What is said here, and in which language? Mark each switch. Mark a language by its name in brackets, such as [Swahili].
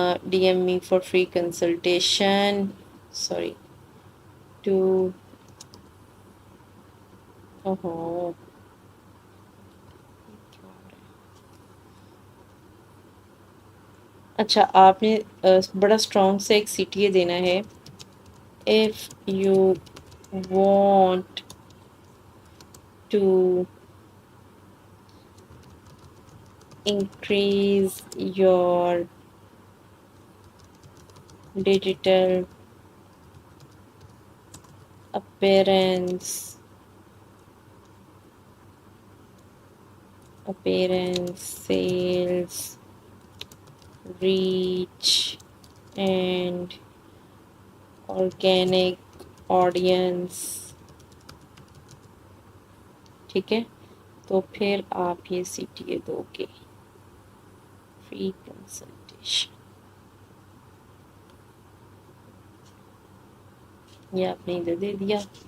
[Urdu] D M E for free consultation, sorry to, اوہو اچھا آپ نے بڑا اسٹرانگ سے ایک سی ٹی اے دینا ہے. [English] if you want to increase your digital appearance, sales, reach and organic audience. [Urdu] ٹھیک ہے، تو پھر آپ یہ سی ٹی اے دو گے، فری کنسلٹیشن. یہ آپ نے ادھر دے دیا.